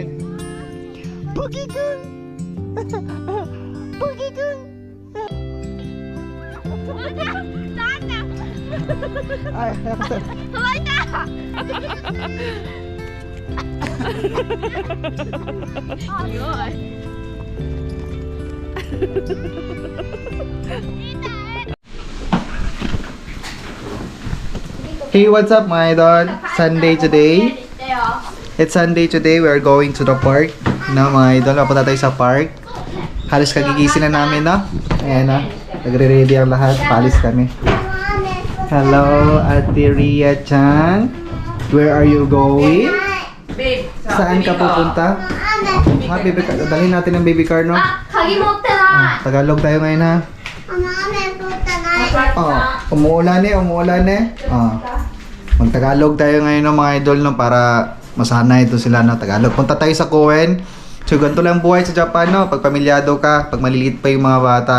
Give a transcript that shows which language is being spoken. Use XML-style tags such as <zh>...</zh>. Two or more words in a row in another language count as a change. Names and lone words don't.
<ja>ポキくん。ポキくん。なんだ。はい、早くして。乾いた。強い。</ja> <en>Hey, what's up</en> <tl>mga idol?</tl> <en>Sunday today. It's Sunday today. We are going to the park. No,</en> <tl>mga idol, papunta tayo sa park. Halos kagigising na namin, no? Ayan na. Nagre-ready ang lahat. Paalis kami. Hello, Ate Ria-chan.</tl> <en>Where are you going?</en> <tl>Saan ka pupunta?</tl> <en>Ha, baby car.</en> <tl>Dalhin natin ang baby car, no?</tl> <ja>鍵持ってない。</ja> <tl>Tagalog tayo ngayon, ha? Oh, umuulan eh. Oh. Mag-Tagalog tayo ngayon ng mga idol, no, para masanay ito sila, no, Tagalog. Punta tayo sa Koen. So, ganito lang buhay sa Japan, no, pag pamilyado ka, pag maliliit pa yung mga bata.</tl>